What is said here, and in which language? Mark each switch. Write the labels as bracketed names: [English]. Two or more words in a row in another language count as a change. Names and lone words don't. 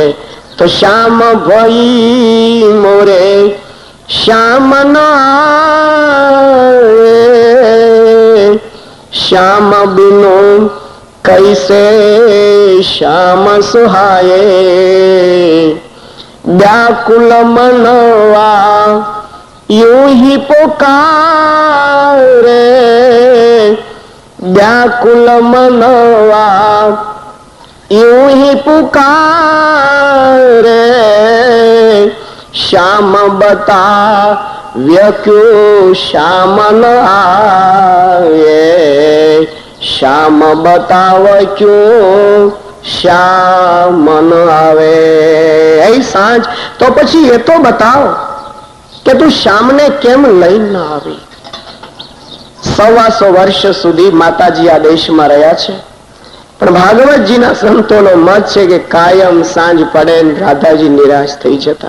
[Hindi] तो श्याम भई मोरे श्याम ना, श्याम बिनो कैसे श्याम सुहाय. व्याकुल मनवा यूं ही पुकारे, व्याकुल मनवा यूं ही पुकारे, श्याम बता क्यों श्याम न आए, श्याम बताव क्यों [Gujarati] શ્યામ ન આવે. એ સાંજ તો પછી એ તો બતાવ કે તું શ્યામને કેમ લઈ ન આવી. 125 વર્ષ સુધી માતાજી આ દેશમાં રહ્યા છે, પણ ભાગવતજીના સંતોનો મત છે કે કાયમ સાંજ પડે રાધાજી નિરાશ થઈ જતા.